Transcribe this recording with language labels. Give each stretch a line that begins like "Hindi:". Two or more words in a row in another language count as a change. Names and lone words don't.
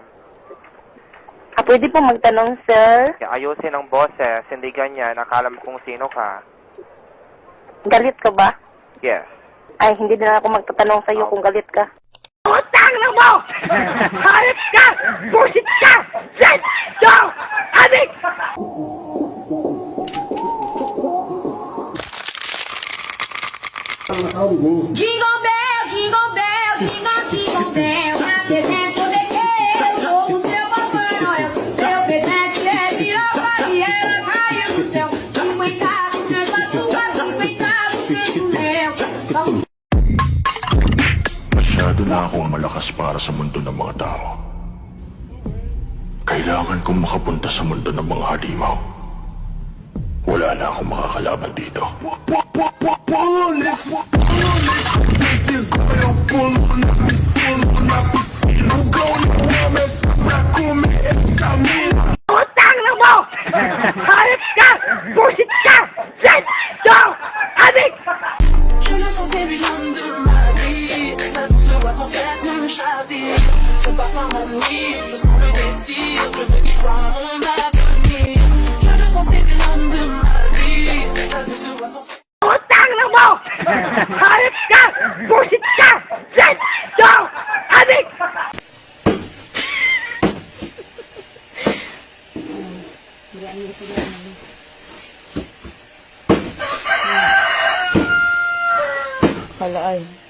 Filipino: Pwede pong magtanong, sir? Ayusin ang boses, hindi ganyan. Akala mo kung sino ka. Galit ka ba? Yes. Ay, hindi na ako magtatanong sa'yo kung galit ka. Utang na mo! Hayop ka! Busit ka!
English: Set! Go!
Filipino: Adik!
English: Jingle bell, jingle bell, jingle bell.
Portuguese: Apresento de que eu sou o seu Papai Noel. Seu presente é piroca e ela caiu do céu. 50 centavos a sua, 50 centavos mel.
Filipino: Masyado na akong malakas para sa mundo ng mga tao. Kailangan kong makapunta sa mundo ng mga halimaw. Wala na akong makakalaban dito. Utang na mo! Hayop ka! Busit ka!
English: Set! Go!
Filipino: Adik!
French: Je le sens, c'est lui l'homme de ma vie. Ça se voit sans cesse me chavire. Ce parfum m'ennuie, je sens le désir. Je veux qu'il soit mon avenir. Je le sens, c'est lui l'homme de ma vie. Ça se voit sans cesse.
Filipino: Utang na mo! Hayop ka! Busit ka!
English: Set! Go!
Filipino: Adik! Halaan.